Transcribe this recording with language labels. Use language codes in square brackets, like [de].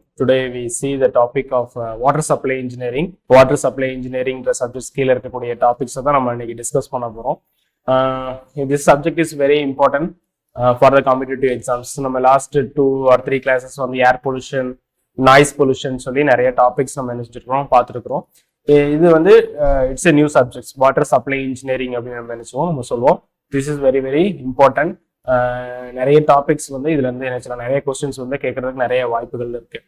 [en] Today we see the topic of water supply engineering. Water supply engineering the subject [ta] கீழ இருக்கக்கூடிய topics தான் நம்ம இன்னைக்கு டிஸ்கஸ் பண்ண போறோம். [en] This subject is very important for the competitive exams. [ta] நம்ம last 2 or 3 classes வந்து air pollution, noise pollution சொல்லி நிறைய டாபிக்ஸ் நம்ம நினைச்சிருக்கிறோம், பார்த்துருக்கிறோம். இது வந்து it's a new subjects water supply engineering அப்படின்னு நம்ம சொல்லுவோம். [en] This is very very important. [ta] நிறைய டாபிக்ஸ் வந்து இதுல இருந்து என்ன நிறைய கொஸ்டின்ஸ் வந்து கேட்கறதுக்கு நிறைய வாய்ப்புகள் இருக்கு.